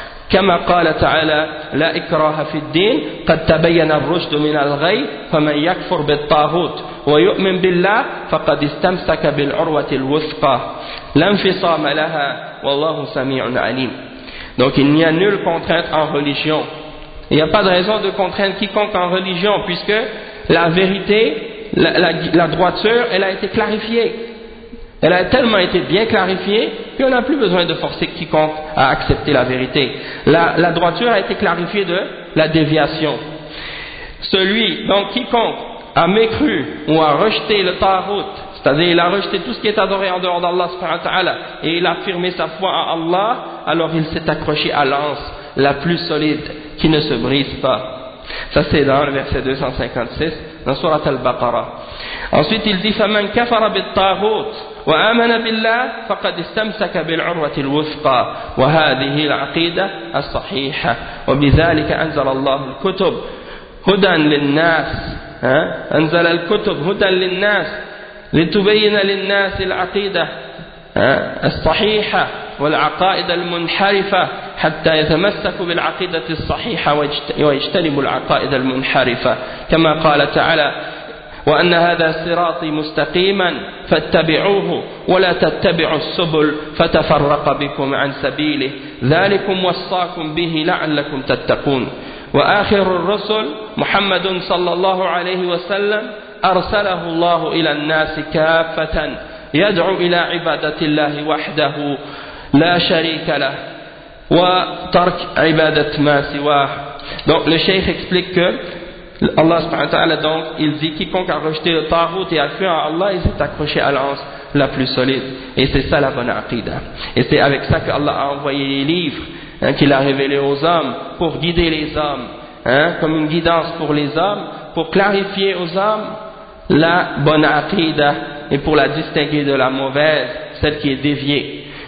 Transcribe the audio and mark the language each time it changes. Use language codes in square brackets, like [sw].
[ar] كما قال تعالى لا إكراه في الدين قد تبين الرشد من الغي فمن يكفر بالطاغوت ويؤمن بالله فقد استمسك بالعروة الوثقى لا انفصام لها والله سميع عليم. [fr] Donc il n'y a nulle contrainte en religion. Il n'y a pas de raison de contraindre quiconque en religion, puisque la vérité, la droiture, elle a été clarifiée. Elle a tellement été bien clarifiée qu'on n'a plus besoin de forcer quiconque à accepter la vérité. La droiture a été clarifiée de la déviation. Celui, donc quiconque, a mécru ou a rejeté le tarout, c'est-à-dire il a rejeté tout ce qui est adoré en dehors d'Allah subhanahu wa ta'ala, et il a affirmé sa foi à Allah, alors il s'est accroché à l'anse la plus solide qui ne se brise pas. Ça c'est dans le verset 256 dans sourate Al-Baqarah. Ensuite il dit [ar] « فَمَنْ كَفَرَ بِالطَّاغُوتِ وَآمَنَ بِاللَّهِ فَقَدْ اسْتَمْسَكَ بِالْعُرْوَةِ الْوُثْقَى وَهَذِهِ الْعَقِيدَةُ الصَّحِيحَةُ وَبِذَلِكَ أَنْزَلَ اللَّهُ الْكُتُبَ هُدًى لِلنَّاسِ أَنْزَلَ الْكُتُبَ هُدًى لِلنَّاسِ لِتُبَيِّنَ لِلنَّاسِ الْعَقِيدَةَ الصَّحِيحَةَ وَالْعَقَائِدَ الْمُنْحَرِفَةَ حَتَّى يَتَمَسَّكُوا بِالْعَقِيدَةِ الصَّحِيحَةِ وَيَجْتَنِبُوا الْعَقَائِدَ الْمُنْحَرِفَةَ كَمَا قَالَ تَعَالَى وأن هذا صراطي مستقيما فاتبعوه ولا تتبعوا السبل فتفرق بكم عن سبيله ذلكم وصاكم به لعلكم تتقون وآخر الرسل محمد صلى الله عليه وسلم أرسله الله إلى الناس كافة يدعو إلى عبادة الله وحده لا شريك له وترك عبادة ما سواه. [fr] Donc le cheikh explique que Allah subhanahu wa ta'ala, donc, il dit, quiconque a rejeté le tarout et a cru en Allah, il s'est accroché à l'anse la plus solide. Et c'est ça la bonne aqida. Et c'est avec ça qu'Allah a envoyé les livres, hein, qu'il a révélés aux hommes, pour guider les hommes, hein, comme une guidance pour les hommes, pour clarifier aux hommes la bonne aqida, et pour la distinguer de la mauvaise, celle qui est déviée.